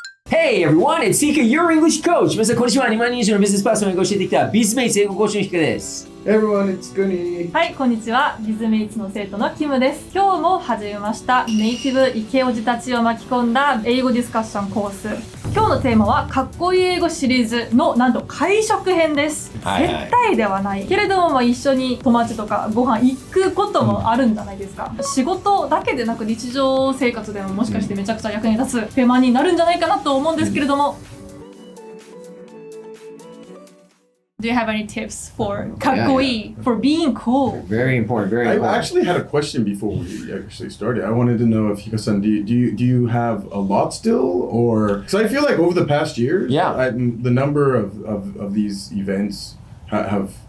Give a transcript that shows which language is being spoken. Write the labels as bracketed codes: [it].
[en] Hey everyone, it's Tika, your English coach. [ja] 皆さんこんにちは。 2万人以上のビジネスパーソンを教えてきた Bizmates 英語講師のヒカです。 [en] Everyone, it's Guni. [ja] はい、こんにちは。 Bizmatesの生徒のキムです。今日も始めましたネイティブイケオジたちを巻き込んだ英語ディスカッションコース。今日のテーマはかっこいい英語シリーズのなんと会食編です。絶対ではないけれども、一緒に友達とかご飯行くこともあるんじゃないですか。仕事だけでなく日常生活でももしかしてめちゃくちゃ役に立つテーマになるんじゃないかなと思うんですけれども。 [en] Do you have any tips for かっこいい for being cool? Very important, very I important. actually had a question before we actually started. I wanted to know if Hika-san, do you have a lot still, or because I feel like over the past years, the number of these events have